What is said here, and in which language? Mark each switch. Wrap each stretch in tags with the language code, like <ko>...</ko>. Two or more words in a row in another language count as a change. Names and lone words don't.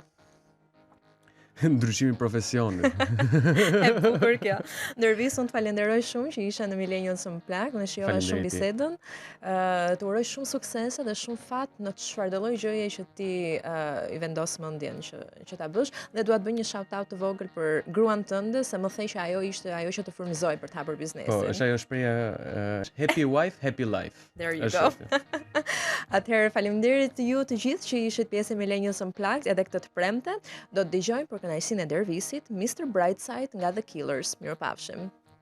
<sq>Ndryshimi profesionit. E bukur kjo. Dervis, unë të falenderoj shumë që isha në Millennials Unplugged, më shijova shumë bisedën. Të uroj shumë suksese dhe shumë fat në çfarëdo lloj gjëje që ti i vendos mendjen që ta bësh, dhe dua të bëj një</sq> <en>shout out</en> <sq>të vogël për gruan tënde, se më thej që ajo ishte ajo që të frymëzoi për të hapur biznesin. Po, është ajo shpreha</sq> <en>happy wife, happy life. There you go.</en> <sq>Atëherë faleminderit ju të gjithë që ishit pjesë e Millennials Unplugged edhe këtë të premte. Do të dëgjojmë për kënaqësinë e Dervisit, Mr. Brightside nga The Killers. Mirupafshim.</sq>